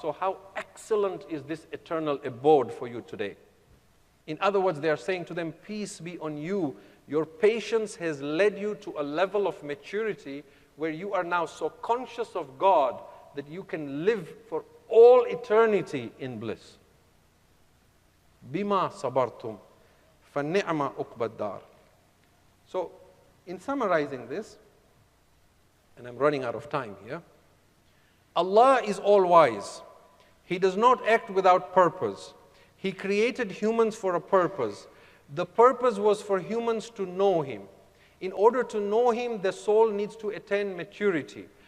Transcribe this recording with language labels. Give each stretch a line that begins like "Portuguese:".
English: So how excellent is this eternal abode for you today? In other words, they are saying to them, peace be on you. Your patience has led you to a level of maturity where you are now so conscious of God that you can live for all eternity in bliss.
Arabic: Bima sabartum, فَنِعْمَ أُقْبَ الدَّارِ.
English: So, in summarizing this, and I'm running out of time here, Allah is all-wise. He does not act without purpose. He created humans for a purpose. The purpose was for humans to know Him. In order to know Him, the soul needs to attain maturity.